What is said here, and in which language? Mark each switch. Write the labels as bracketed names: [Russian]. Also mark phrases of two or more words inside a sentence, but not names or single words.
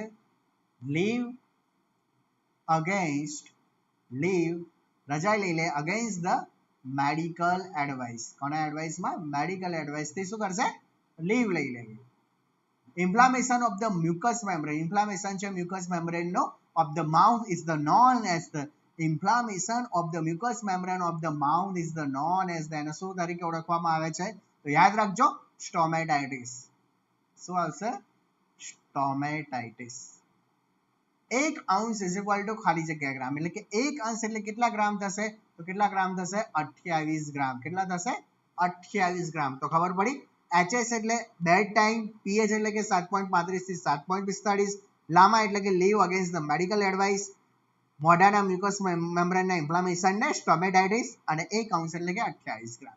[English] leave against, leave [Gujarati] રજા લઈ લે [English] against the medical advice. [Gujarati] કોના એડવાઇસમાં? [English] medical advice [Gujarati] થી શું કરશે? લીવ લઈ લે. [English] inflammation of the mucous membrane, inflammation છે mucous membrane નો of the mouth is the known as the inflammation of the mucous membrane of the mouth is the known as the, [Gujarati] એને શું તરીકે ઓળખવામાં આવે છે? તો યાદ રાખજો, સ્ટોમેટાઇટિસ. શું આવશે? સ્ટોમેટાઇટિસ. [English] 1 ounce is equal to [Gujarati] ખાલી જગ્યા ગ્રામ, એટલે કે 1 અંશ એટલે કેટલા ગ્રામ થશે? તો કેટલા ગ્રામ થશે? 28 ગ્રામ. કેટલા થશે? 28 ગ્રામ. તો ખબર પડી. એચએસ એટલે [English] bed time, [Gujarati] પીએચ એટલે કે 7.35 થી 7.45, લામા એટલે કે [English] leave against the medical advice, [Gujarati] મોઢાના [English] mucous membrane [Gujarati] ઇન્ફ્લામેશન ને સ્ટોમેટાઇટિસ, અને 1 અંશ એટલે કે 28 ગ્રામ.